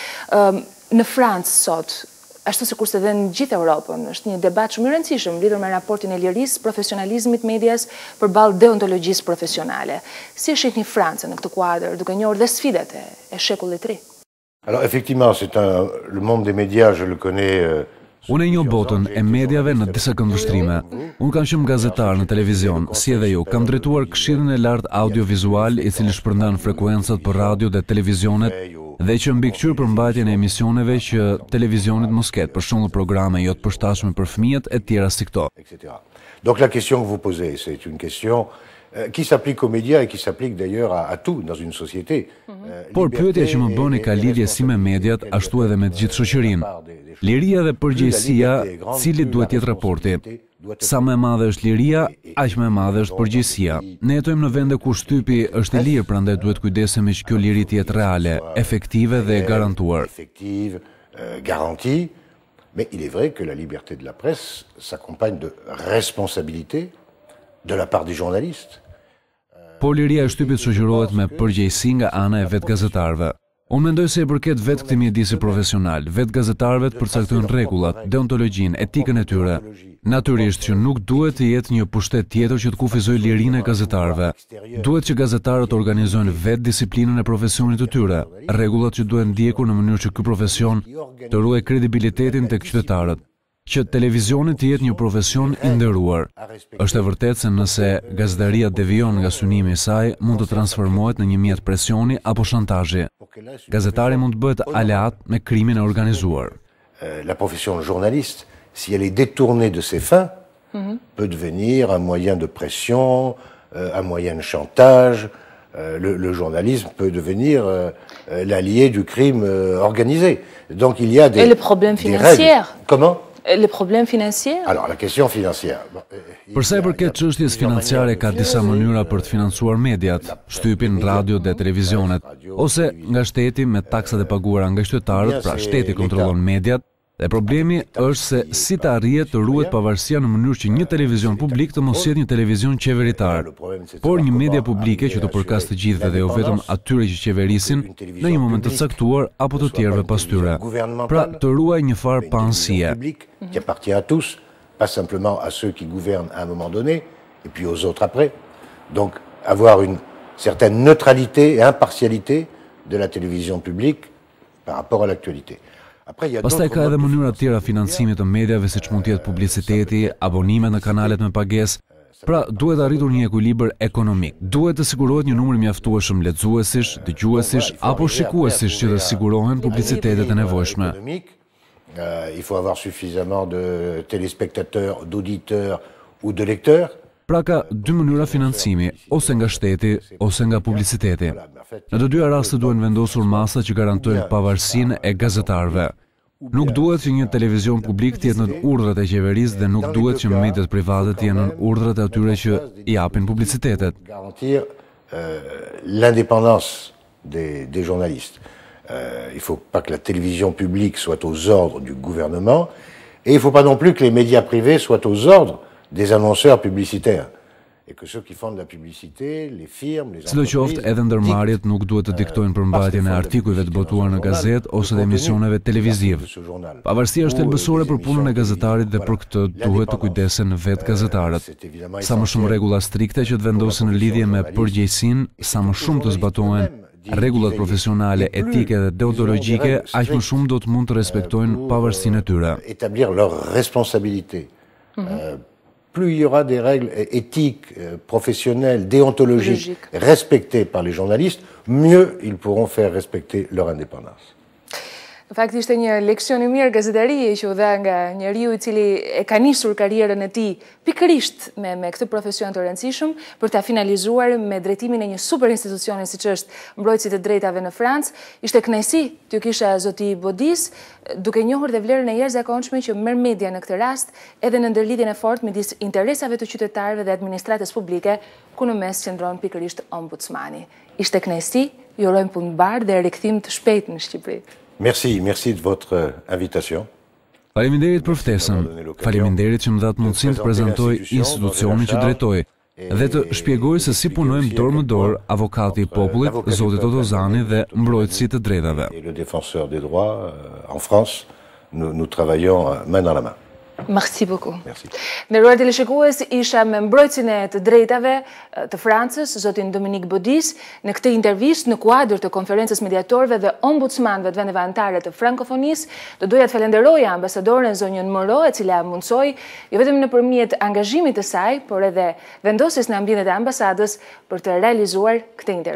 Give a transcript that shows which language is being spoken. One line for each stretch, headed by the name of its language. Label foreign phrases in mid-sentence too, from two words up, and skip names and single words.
Albanian: Në Francë sot, ashtu sikurse edhe në gjithë Europën, është një debat shumë i rëndësishëm lidhur me raportin e lirisë, profesionalizmit medias përballë deontologjisë profesionale. Si e shihni Francën në këtë kuadër, duke njohur dhe sfidat e shekullit të ri?
French: Alors effectivement, le monde des médias, je le connais.
Albanian: Unë e njoh botën e mediave në disa këndvështrime. Unë kam qenë gazetar në televizion, si edhe ju. Kam drejtuar Këshillin e Lartë Audiovizual, i cili shpërndan frekuencat për radio dhe televizionet, dhe që mbikëqyr për mbajtjen e emisioneve që televizionit mos ketë, për shembull programe jo të përshtatshme për fëmijët e tjera si këto.
French: Donc la question que vous posez, c'est une question qui s'applique aux médias et qui s'applique d'ailleurs à tout dans une société.
Albanian: Por pyetja që më bëni ka lidhje si me mediat, ashtu edhe me të gjithë shoqërinë. Liria dhe përgjegjësia, cili duhet jetë raporti? Sa më e madhe është liria, aq më e madhe është përgjegjësia. Ne jetojmë në vende ku shtypi është i lirë, prandaj duhet kujdesemi që kjo liri të jetë reale, efektive dhe garantuar.
French: Effective, garantie. Mais il est vrai que la liberté de la presse s'accompagne de responsabilité de la part des journalistes.
Albanian: Por liria e shtypit shoqërohet me përgjegjësi nga ana e vetë gazetarëve. Unë mendoj se i përket vetë këtij mjedisi profesional, vetë gazetarëve të përcaktojnë rregullat, deontologjinë, etikën e tyre. Natyrisht që nuk duhet të jetë një pushtet tjetër që të kufizojë lirinë e gazetarëve. Duhet që gazetarët të organizojnë vetë disiplinën e profesionit të tyre, rregullat që duhen ndjekur në mënyrë që ky profesion të ruajë kredibilitetin tek qytetarët, që televizioni të jetë një profesion i nderuar. Është e vërtetë se nëse gazetaria devijon nga synimi i saj, mund të transformohet në një mjet presioni apo shantazhi. Gazetari mund të bëhet aleat me krimin e organizuar.
French: La profession journaliste, si elle est détournée de ses fins, peut devenir un moyen de pression, un moyen de chantage. Le journalisme peut devenir l'allié du crime organisé. Donc il y a des Et les problèmes financiers. Comment? Les problèmes financiers? Alors, la question financière.
Albanian: Përsa i përket çështjes financiare, ka disa mënyra për të financuar mediat, shtypin, radio dhe televizionet, ose nga shteti me taksat e paguara nga qytetarët, pra shteti kontrollon mediat, Dhe problemi është se si të arrihet të ruhet pavarësia në mënyrë që një televizion publik të mos jetë një televizion qeveritar, por një media publike që të përkas të gjithëve dhe jo vetëm atyre që qeverisin në një moment të caktuar apo të tjerëve pas tyre. Pra të ruaj një farë panësie.
French: Qui appartient à tous, pas simplement à ceux qui gouvernent à un moment donné, et puis aux autres après. Donc avoir une certaine neutralité et impartialité de la télévision publique par rapport à l'actualité.
Albanian: Pastaj ka edhe mënyra të tjera financimit të mediave, siç mund të jetë publiciteti, abonime në kanalet me pagesë. Pra, duhet arritur një ekuilibër ekonomik. Duhet të sigurohet një numër mjaftueshëm lexuesish, dëgjuesish apo shikuesish që të sigurohen publicitetet e nevojshme.
French: Il faut avoir suffisamment de téléspectateurs, d'auditeurs ou de lecteurs.
Albanian: Pra ka dy mënyra financimi, ose nga shteti, ose nga publiciteti. Në të dyja rastet duhen vendosur masa që garantojnë pavarësinë e gazetarëve. Nuk duhet që një televizion publik të jetë në urdhrat e qeverisë dhe nuk duhet që mediat private të jenë në urdhrat e atyre që i japin publicitetet.
French: Garantir l'indépendance des journalistes. Il ne faut pas que la télévision publique soit aux ordres du gouvernement et il ne faut pas non plus que les médias privés soient aux ordres des annonceurs publicitaires. Et que ceux qui font de la publicité, les firmes, les entreprises...
Albanian: Sidoqoftë, edhe ndërmarrjet nuk duhet të diktojnë përmbajtjen e artikujve të botuar në gazetë ose të emisioneve televiziv. Pavarësia është thelbësore për punën e gazetarit dhe për këtë duhet të kujdesen vetë gazetarët. Sa më shumë rregulla strikte që të vendosen në lidhje me përgjegjësinë, sa më shumë të zbatohen rregullat profesionale, etike dhe deontologjike, aq më shumë do të mund të respektojnë pavarësinë e tyre.
French: Établir leur responsabilité. Plus il y aura des règles éthiques, professionnelles, déontologiques respectées par les journalistes, mieux ils pourront faire respecter leur indépendance.
Albanian: Në fakt ishte një leksion I mirë gazetarie që u dha nga njeriu I cili e ka nisur karrierën e tij pikërisht me këtë profesion të rëndësishëm për ta finalizuar me drejtimin e një super institucioni siç është mbrojtësit e drejtave në Francë. Ishte kënaqësi t'ju kisha zoti Bodis, duke njohur dhe vlerën e jashtëzakonshme që merr media në këtë rast, edhe në ndërlidhjen e fortë midis interesave të qytetarëve dhe administratës publike, ku në mes qëndron pikërisht ombudsmani. Ishte kënaqësi, ju urojmë punë bardhë dhe rikthim të shpejtë në Shqipëri.
French: Merci de votre invitation.
Albanian: Faleminderit për ftesën. Faleminderit që më dhat mundësinë të prezantoj institucionin që drejtoj dhe të shpjegoj se si punojmë dorë më dorë avokati I popullit, zoti Totozani dhe mbrojtësi të drejtave.
French: Le défenseur des droits en France, nous travaillons main dans la main. Merci beaucoup. Merci.
Albanian: Nderuar teleshikues, isha me mbrojtësin e të drejtave të Francës, zotin Dominique Bodis, në këtë intervistë në kuadër të konferencës mediatorëve dhe ombudsmanëve të vendeve anëtare të frankofonisë. Do doja të falenderoja ambasadoren zonjën Moro, e cila mundsoi jo vetëm nëpërmjet angazhimit të saj, por edhe vendosjes në ambientet e ambasadës për të realizuar këtë intervistë.